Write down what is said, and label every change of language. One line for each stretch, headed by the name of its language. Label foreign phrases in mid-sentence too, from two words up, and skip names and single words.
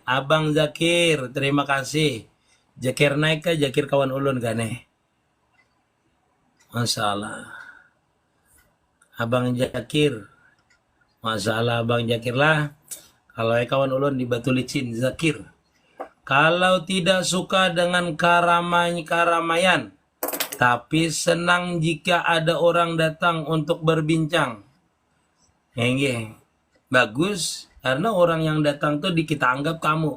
Banjar: Abang Zakir, terima kasih. Zakir naik ke Zakir kawan ulun kan nih.
Arabic: Masya Allah.
Banjar: Abang Zakir.
Arabic: Masya Allah
Banjar: Abang Zakir lah. Kalau kawan ulun di Batu Licin, Zakir.
Indonesian: Kalau tidak suka dengan keramaian, tapi senang jika ada orang datang untuk berbincang. Bagus, karena orang yang datang tuh kita anggap tamu.